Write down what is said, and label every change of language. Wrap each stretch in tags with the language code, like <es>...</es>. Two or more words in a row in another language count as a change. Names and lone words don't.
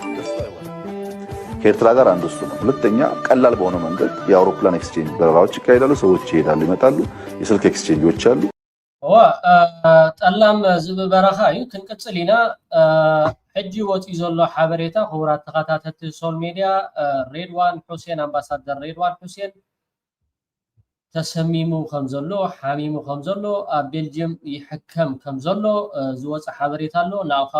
<am>ከኤርትራ ጋር አንዱ እሱ ነው። ሁለተኛ ቀላል በሆነ መንገድ የአውሮፕላን ኤክስቼንጅ በረራዎች ይካሄዳሉ። ሰዎች ይሄዳሉ ይመጣሉ። የስልክ ኤክስቼንጆች አሉ።</am> <ti>ጠላም ዝብኢ በረኻ እዩ ክንቅፅል ኢና። ሕጂ ወፂኡ ዘሎ ሓበሬታ ክቡራት ተኸታተልቲ ሶል ሚድያ ሬድዋን ሁሴን ኣምባሳደር ሬድዋን ሁሴን ተሰሚሙ ከም ዘሎ ሓሚሙ ከም ዘሎ ኣብ ቤልጅየም ይሕከም ከም ዘሎ ዝወፅእ ሓበሬታ ኣሎ። ንኣውካ</ti>